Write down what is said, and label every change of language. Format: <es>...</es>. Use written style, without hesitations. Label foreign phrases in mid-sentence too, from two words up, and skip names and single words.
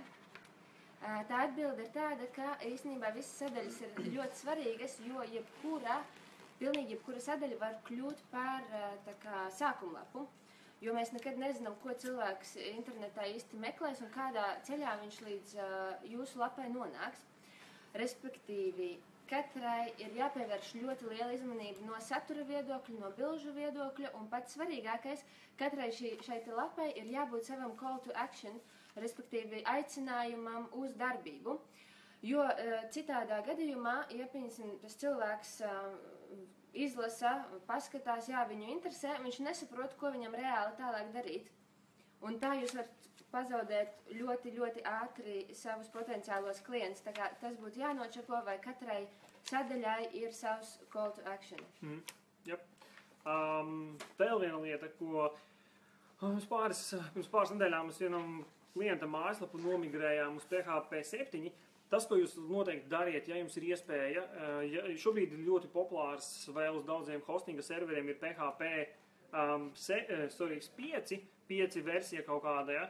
<lv>Tā atbilde ir tāda, ka īstenībā visas sadaļas ir ļoti svarīgas, jo pilnīgi jebkura sadaļa var kļūt par sākumlapu, jo mēs nekad nezinām, ko cilvēks internetā īsti meklēs un kādā ceļā viņš līdz jūsu lapai nonāks. Respektīvi, katrai ir jāpievērš ļoti liela uzmanība no satura viedokļa, no bilžu viedokļa, un pats svarīgākais, katrai šai lapai ir jābūt savam</lv> <en>call to action,</en> <lv>respektīvi aicinājumam uz darbību. Jo citādā gadījumā, ja tas cilvēks izlasa, paskatās, viņu interesē, viņš nesaprot, ko viņam reāli tālāk darīt. Un tā jūs varat pazaudēt ļoti, ļoti ātri savus potenciālos klientus. Tā kā tas būtu jānočako, vai katrai sadaļai ir savs</lv> <en>call to action.</en> <lv>Vēl viena lieta, ko pirms pāris nedēļām mēs vienam klienta mājaslapu nomigrējām uz PHP 7, Tas, ko jūs noteikti dariet, ja jums ir iespēja, šobrīd ir ļoti populārs vēl uz daudziem hostinga serveriem ir PHP 5 versija kaut kāda, ja?</lv>